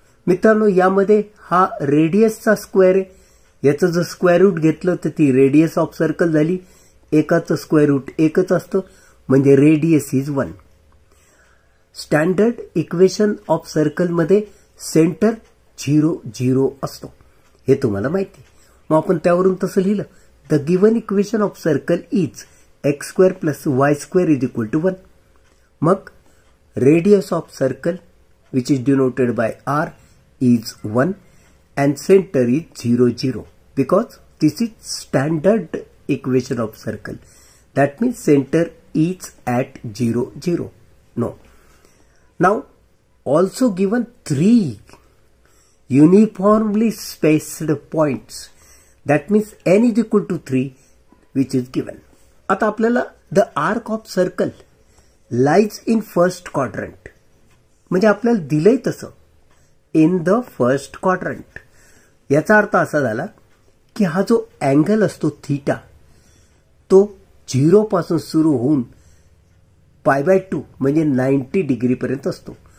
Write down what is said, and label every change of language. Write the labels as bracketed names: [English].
[Marathi] मित्रांनो यामध्ये हा रेडियसचा स्क्वेअर आहे. याचं जर स्क्वेअर रूट घेतलं तर ती रेडियस ऑफ सर्कल झाली. एकाचं स्क्वेअर रूट एकच असतं म्हणजे radius is 1. Standard equation of circle मध्ये सेंटर 0 0 असतो हे तुम्हाला माहिती. मग आपण त्यावरून तसं लिहिलं. [English] The given equation of circle is x square plus y square is equal to 1. मग radius of circle which is denoted by r is 1 and centre is 0 0 because this is standard equation of circle. That means centre is at 0 0. No. Now, also given 3 uniformly spaced points. That means n is equal to 3, which is given. [Marathi] आता आपल्याला [English] the arc of circle lies in first quadrant. [Marathi] म्हणजे आपल्याला दिलंय तसं [English] in the first quadrant. [Marathi] याचा अर्थ असा झाला की हा जो अँगल असतो थीटा तो 0 पासून सुरू होऊन π/2 म्हणजे 90 डिग्री पर्यंत असतो.